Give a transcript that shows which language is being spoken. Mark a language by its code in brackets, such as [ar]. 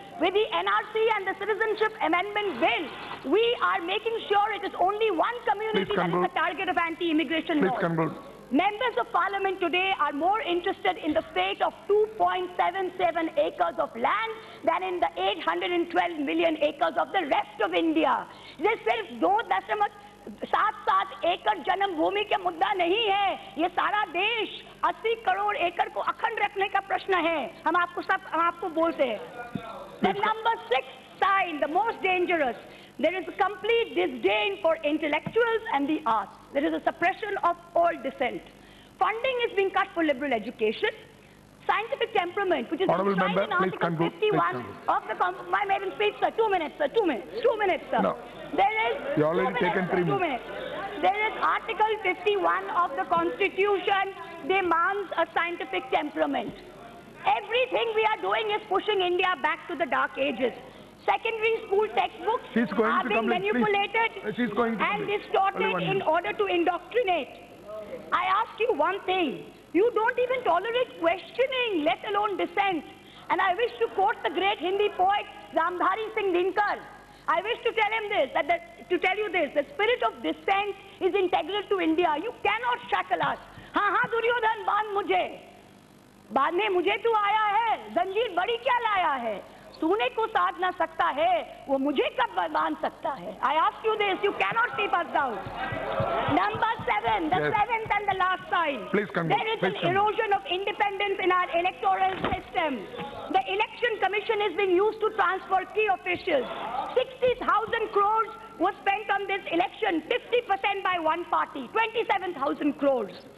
[en] With the NRC and the Citizenship Amendment Bill, we are making sure it is only one community that is the target of anti-immigration laws. Members of Parliament today are more interested in the fate of 2.77 acres of land than in the 812 million acres of the rest of India. [hi] This सिर्फ 2.7 एकड़ जन्म भूमि के मुद्दा नहीं है, ये सारा देश 80 करोड़ एकड़ को अखंड रखने का प्रश्न है. हम आपको बोलते हैं. [en] The number 6 sign, the most dangerous, there is a complete disdain for intellectuals and the arts. There is a suppression of all dissent. Funding is being cut for liberal education. Scientific temperament, which is enshrined in Article 51 of my maiden speech, sir. 2 minutes, sir. 2 minutes, sir. No. You already taken 3 minutes. There is Article 51 of the Constitution demands a scientific temperament. Everything we are doing is pushing India back to the dark ages. Secondary school textbooks are being manipulated and distorted in order to indoctrinate. I ask you one thing. You don't even tolerate questioning, let alone dissent. And I wish to quote the great Hindi poet Ramdhari Singh Dinkar. I wish to tell him this, the spirit of dissent is integral to India. You cannot shackle us. [hi] हाँ दुर्योधन बांधने मुझे तू आया है, जंजीर बड़ी क्या लाया है, तूने को साध ना सकता है, वो मुझे कब बांध सकता है. [en] I ask you this, you cannot keep us down. Number 7, the seventh and the last sign. There is an erosion of independence in our electoral system. The election commission is being used to transfer key officials. 60,000 crores was spent on this election, 50% by one party, 27,000 crores.